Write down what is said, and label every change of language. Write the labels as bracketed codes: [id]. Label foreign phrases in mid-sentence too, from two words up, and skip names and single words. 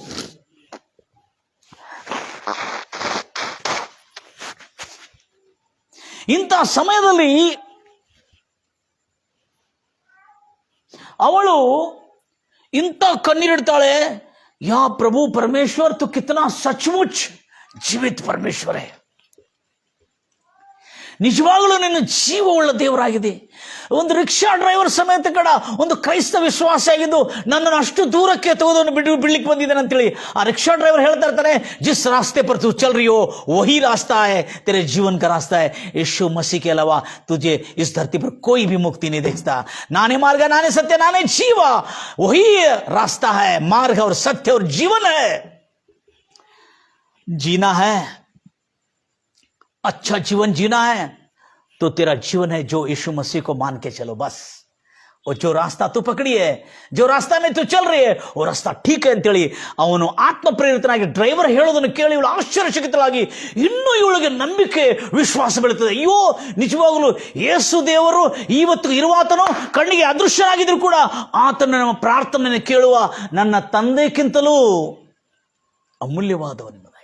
[kn] ಇಂಥ ಸಮಯದಲ್ಲಿ ಅವಳು ಇಂಥ ಕಣ್ಣೀರಿಡ್ತಾಳೆ, [hi] या प्रभु परमेश्वर तू कितना सचमुच जीवित परमेश्वर है. [kn] ನಿಜವಾಗಲೂ ನಿನ್ನ ಜೀವವುಳ್ಳ ದೇವರಾಗಿದೆ. ಒಂದು ರಿಕ್ಷಾ ಡ್ರೈವರ್ ಸಮೇತ ಕಡ ಒಂದು ಕ್ರೈಸ್ತ ವಿಶ್ವಾಸ ಆಗಿದ್ದು ನನ್ನನ್ನು ಅಷ್ಟು ದೂರಕ್ಕೆ ತೆಗೆದು ಬಿಡ್ಲಿಕ್ಕೆ ಬಂದಿದ್ದೇನೆ ಅಂತೇಳಿ ಆ ರಿಕ್ಷಾ ಡ್ರೈವರ್ ಹೇಳ್ತಾ ಇರ್ತಾನೆ, [hi] जिस रास्ते पर तू चल रही हो वही रास्ता है तेरे जीवन का रास्ता है. यीशु मसीह के अलावा तुझे इस धरती पर कोई भी मुक्ति नहीं देखता. [kn] ನಾನೇ ಮಾರ್ಗ ನಾನೇ ಸತ್ಯ ನಾನೇ ಜೀವ, [hi] वही रास्ता है, मार्ग और सत्य और जीवन है. जीना है, अच्छा जीवन जीना है तो तेरा जीवन है जो यीशु मसीह को मान के चलो बस. और जो रास्ता तू पकड़ी है, जो रास्ता में तू चल रही है, वो रास्ता ठीक है [kn] ಅಂತೇಳಿ ಅವನು ಆತ್ಮ ಪ್ರೇರಿತನಾಗಿ ಡ್ರೈವರ್ ಹೇಳೋದನ್ನು ಕೇಳಿ ಇವಳು ಆಶ್ಚರ್ಯಚಕಿತಳಾಗಿ ಇನ್ನೂ ಇವಳಿಗೆ ನಂಬಿಕೆ ವಿಶ್ವಾಸ ಬೆಳೀತದೆ. ಅಯ್ಯೋ, ನಿಜವಾಗಲೂ ಯೇಸು ದೇವರು ಇವತ್ತು ಇರುವಾತನು ಕಣ್ಣಿಗೆ ಅದೃಶ್ಯನಾಗಿದ್ರು ಕೂಡ ಆತನ ನಮ್ಮ ಪ್ರಾರ್ಥನೆಯನ್ನು ಕೇಳುವ ನನ್ನ ತಂದೆಗಿಂತಲೂ ಅಮೂಲ್ಯವಾದವನು.